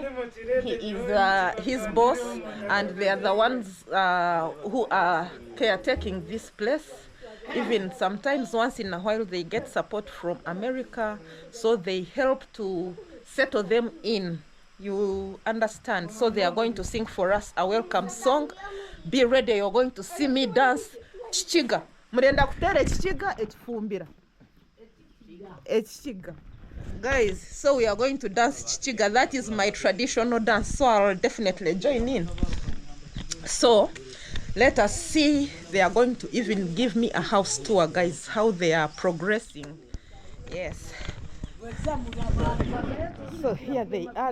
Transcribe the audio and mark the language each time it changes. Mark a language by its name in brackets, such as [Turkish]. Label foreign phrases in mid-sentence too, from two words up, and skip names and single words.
[English] He is his boss, and they are the ones who are caretaking this place. Even sometimes once in a while they get support from America, so they help to settle them in. You understand? So they are going to sing for us a welcome song. Be ready, you're going to see me dance chichiga. [Chiga] Murenda kutere chichiga echifumbira. [English] Chichiga. Guys, so we are going to dance chichiga. That is my traditional dance, so I'll definitely join in. So let us see. They are going to even give me a house tour, guys, how they are progressing. Yes. So here they are.